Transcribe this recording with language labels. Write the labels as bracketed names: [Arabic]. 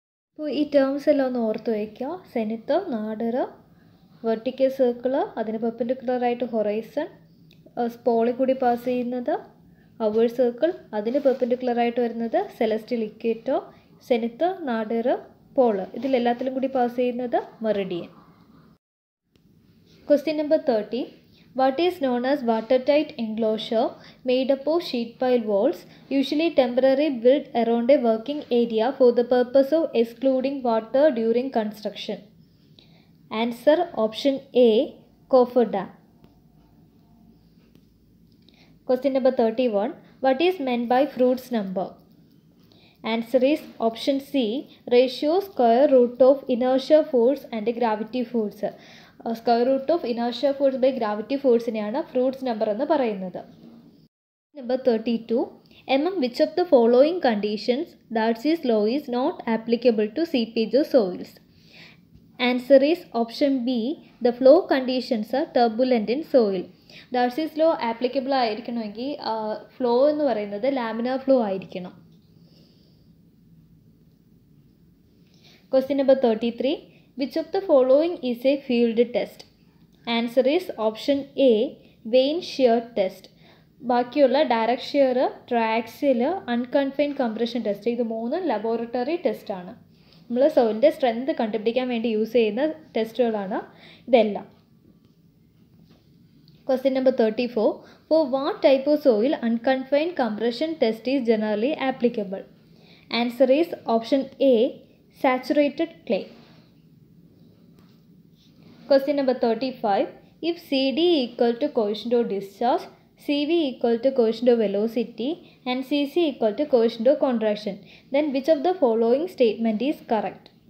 [Malayalam] അപ്പോൾ ഈ ടേംസ് എല്ലാം ഒന്ന് ഓർത്ത് വയ്ക്കുക. സെനിത്ത്, നാഡിർ, വെർട്ടിക്കൽ സർക്കിൾ, അതിന് പെർപെൻഡിക്കുലറായിട്ട് ഹൊറൈസൺ, സ്പോളിൽ കൂടി പാസ് ചെയ്യുന്നത് അവർ സർക്കിൾ, അതിന് പെർപെൻഡിക്കുലറായിട്ട് വരുന്നത് സെലസ്റ്റിയൽ ഇക്വേറ്റർ, സെനിത്ത്, നാഡിർ, പോള്, ഇതിലെല്ലാത്തിലും കൂടി പാസ് ചെയ്യുന്നത് Meridian. [English] Question number 30. What is known as watertight enclosure made up of sheet pile walls, usually temporarily built around a working area for the purpose of excluding water during construction? Answer option A, cofferdam. Question number 31. What is meant by Froude's number? Answer is option C, ratio square root of inertia force and gravity force. Square root of inertia force by gravity force-നെയാണ് [Malayalam] fruits number എന്ന് പറയുന്നത്. [English] Number 32. Among which of the following conditions Darcy's law is not applicable to seepage soils? Answer is option B, the flow conditions are turbulent in soil. Darcy's law applicable [Malayalam] ആയിരിക്കണമെങ്കിൽ flow എന്ന് പറയുന്നത് laminar flow ആയിരിക്കണം. [English] Question number 33. Which of the following is a field test? Answer is option A, vein shear test. [Malayalam] ബാക്കിയുള്ള direct shear, ട്രയാക്സിൽ, unconfined compression test, ഇത് മൂന്നും laboratory ടെസ്റ്റാണ്. നമ്മൾ സോയിലിൻ്റെ strength കണ്ടുപിടിക്കാൻ വേണ്ടി യൂസ് ചെയ്യുന്ന ടെസ്റ്റുകളാണ് ഇതെല്ലാം. [English] Question number 34. For what type of soil unconfined compression test is generally applicable? Answer is option A, saturated clay. Question number 35. If CD equal to coefficient of discharge, CV equal to coefficient of velocity and CC equal to coefficient of contraction, then which of the following statement is correct?